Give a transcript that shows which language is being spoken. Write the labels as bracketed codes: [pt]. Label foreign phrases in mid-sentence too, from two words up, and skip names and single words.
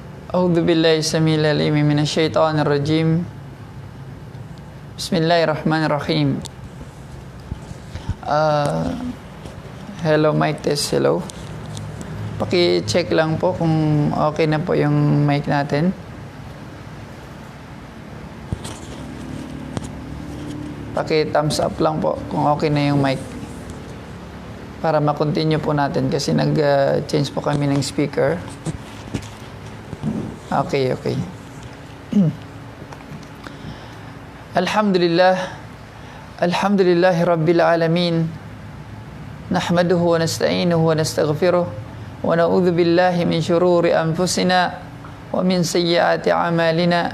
[ar] أعوذ بالله السميع العليم من الشيطان الرجيم. بسم الله الرحمن الرحيم. [en] Hello, mic test. Hello. [tl] Paki-check lang po kung okay na po yung mic natin. Paki- [en] thumbs up [tl] lang po kung okay na yung mic. Para ma-continue po natin kasi nag-change po kami ng speaker. Okay. [ar] الحمد لله رب العالمين. نحمده ونستعينه ونستغفره. ونعوذ بالله من شرور أنفسنا ومن سيئات أعمالنا.